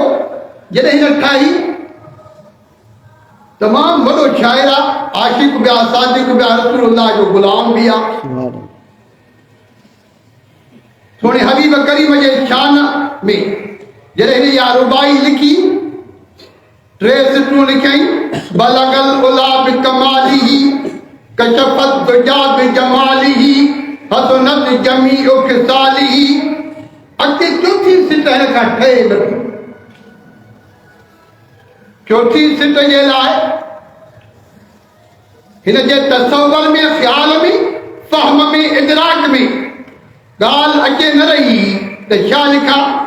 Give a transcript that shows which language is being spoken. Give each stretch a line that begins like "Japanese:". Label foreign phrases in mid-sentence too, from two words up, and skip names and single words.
Sindhi: जॾहिं हिन ठाही, तमामु वॾो शाइर आहे, आशिक़ बि आहे, सादिक़ बि आहे, रसूलुल्लाह जो ग़ुलाम बि आहे। सोणे हबीब करीम जे शान में जॾहिं हिन इहा रुबाई लिखी, 3 सिटूं लिखियईं।
Arabic: بلغ العلى بكماله كشف الدجى بجماله حسنت جميع خصاله.
Sindhi: अॻिते चौथी सिट हिन खां ठहे नथी। चौथी सिट जे लाइ हिन जे तसव्वुर में, ख़्याल में, फ़हम में, इदराक में ॻाल्हि अचे न रही त छा लिखां।